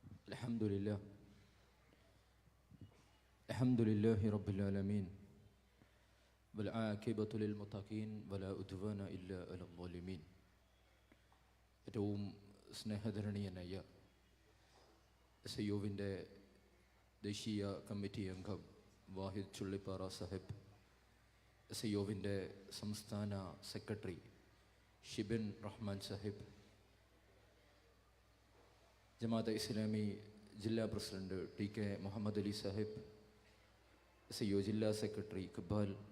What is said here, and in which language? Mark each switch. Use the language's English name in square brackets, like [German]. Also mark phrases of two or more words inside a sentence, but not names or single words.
[Arabic] Alhamdulillah. الحمد لله رب العالمين. والعاقبة للمتقين ولا عدوان إلا على الظالمين. [Malayalam] ഏറ്റവും സ്നേഹധരണീയനായ SIOവിൻ്റെ ദേശീയ കമ്മിറ്റി അംഗം വാഹിദ് ചുള്ളിപ്പാറ സാഹിബ്, SIOവിൻ്റെ സംസ്ഥാന സെക്രട്ടറി ഷിബിൻ റഹ്മാൻ സാഹിബ്, ജമാഅത്തെ ഇസ്ലാമി ജില്ലാ പ്രസിഡന്റ് TK മുഹമ്മദ് അലി സാഹിബ്, SIO ജില്ലാ സെക്രട്ടറി ഇഖ്ബാൽ,